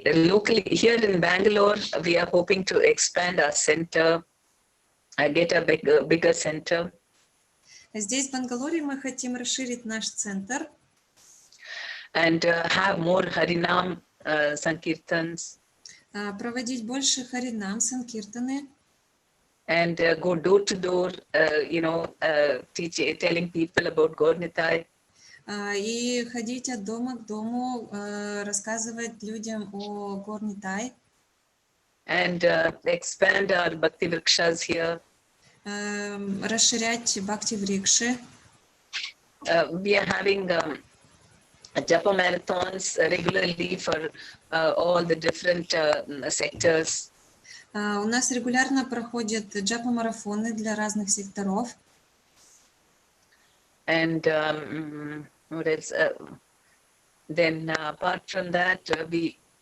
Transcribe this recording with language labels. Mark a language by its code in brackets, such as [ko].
[en] Locally, here in Bangalore, we are hoping to expand our center, get a bigger center. [ru] Здесь, в Бангалоре, мы хотим расширить наш центр. [en] And have more Harinam Sankirtans. [ru] Проводить больше Харинам, Санкиртаны. [en] And go door to door, telling people about Gaur-Nitai. [ru] И ходить от дома к дому, рассказывать людям о Gaur-Nitai. [en] And expand our Bhakti Vrikshas here. [ru] Расширять Бхакти-врикши. [en] We are having Japa marathons regularly for all the different sectors. [ru] У нас регулярно проходят джапа-марафоны для разных секторов. [en] And what else? Then apart from that, we